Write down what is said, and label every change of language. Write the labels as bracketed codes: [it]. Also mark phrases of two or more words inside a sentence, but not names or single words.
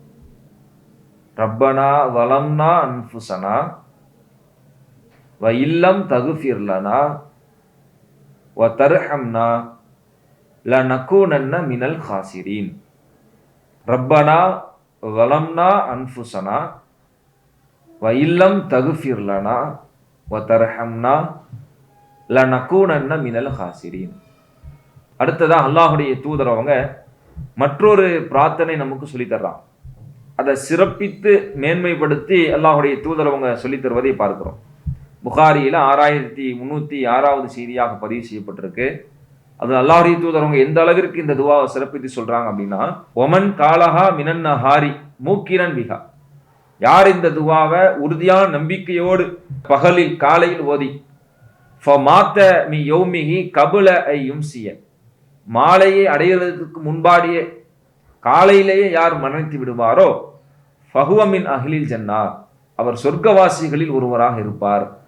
[ar] ربنا ظلمنا أنفسنا وإن لم تغفر لنا وترحمنا لنكونن من الخاسرين. ربنا ظلمنا أنفسنا وإن لم تغفر لنا وترحمنا لنكونن من الخاسرين. [ta] அடுத்ததா அல்லாஹ்வுடைய தூதர் அவங்க மற்றொரு பிரார்த்தனை நமக்கு சொல்லி தர்றாங்க. அதை சிறப்பித்து மேன்மைப்படுத்தி அல்லாஹ்வுடைய தூதர் அவங்க சொல்லி தருவதை பார்க்கிறோம். புகாரியில் 6306வது செய்தியாக பதிவு செய்யப்பட்டிருக்கு. அது அல்லாஹ்வுடைய தூதர் அவங்க எந்த அளவிற்கு இந்த துவாவை சிறப்பித்து சொல்றாங்க அப்படின்னா, [ar] ومن قالها من النهار موقنا بها [ta] யார் இந்த துவாவை உறுதியான நம்பிக்கையோடு பகலில் காலையில் ஓதி [ar] فمات من يومه قبل أن يمسي [ta] மாலையை அடைகிறதுக்கு முன்பாடியே காலையிலேயே யார் மரணித்து விடுவாரோ [ar] فهو من أهل الجنة [ta] அவர் சொர்க்கவாசிகளில் ஒருவராக இருப்பார்.